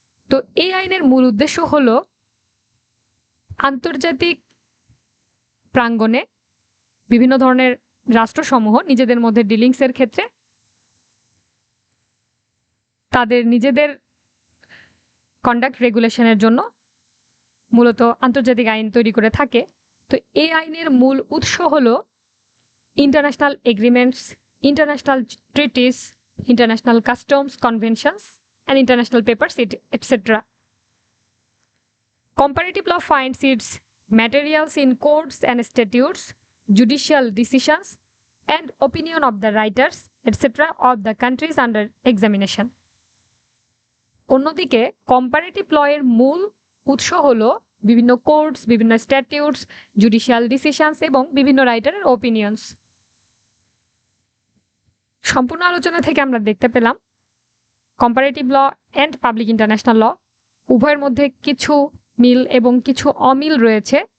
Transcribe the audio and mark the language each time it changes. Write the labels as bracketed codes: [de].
[bn] তো এই আইনের মূল উদ্দেশ্য হলো আন্তর্জাতিক প্রাঙ্গণে বিভিন্ন ধরনের রাষ্ট্রসমূহ নিজেদের মধ্যে ডিলিংসের ক্ষেত্রে তাদের নিজেদের কন্ডাক্ট রেগুলেশনের জন্য মূলত আন্তর্জাতিক আইন তৈরি করে থাকে। তো এই আইনের মূল উৎস হলো [en] International agreements, international treaties, international customs, conventions and international papers etcetera. Comparative law finds its materials in codes and statutes, judicial decisions, and opinion of the writers, etc. of the countries under examination. [bn] অন্যদিকে comparative ল এর মূল উৎস হলো বিভিন্ন codes, বিভিন্ন স্ট্যাটিউটস, judicial decisions এবং বিভিন্ন রাইটারের opinions. সম্পূর্ণ আলোচনা থেকে আমরা দেখতে পেলাম comparative law and public international law উভয়ের মধ্যে কিছু মিল এবং কিছু অমিল রয়েছে।